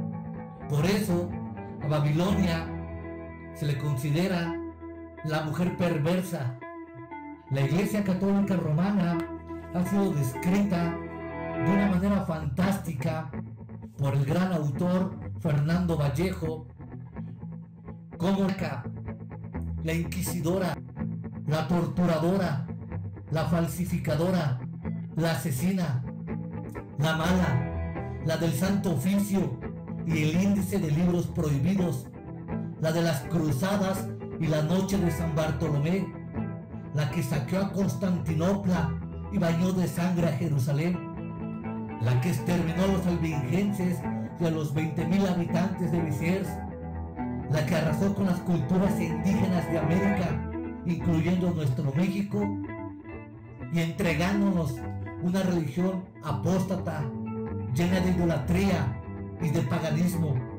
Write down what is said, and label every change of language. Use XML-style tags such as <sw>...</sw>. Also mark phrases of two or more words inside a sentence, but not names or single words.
<es>Por eso, A Babilonia se le considera la mujer perversa. La Iglesia Católica Romana ha sido descrita de una manera fantástica por el gran autor Fernando Vallejo como la inquisidora, la torturadora, la falsificadora, la asesina, la mala, la del Santo Oficio y el índice de libros prohibidos, la de las cruzadas y la noche de San Bartolomé, la que saqueó a Constantinopla y bañó de sangre a Jerusalén, la que exterminó a los albigenses y a los 20,000 habitantes de Besiers, la que arrasó con las culturas indígenas de América, incluyendo nuestro México, y entregándonos una religión apóstata, llena de idolatría y de paganismo,</es>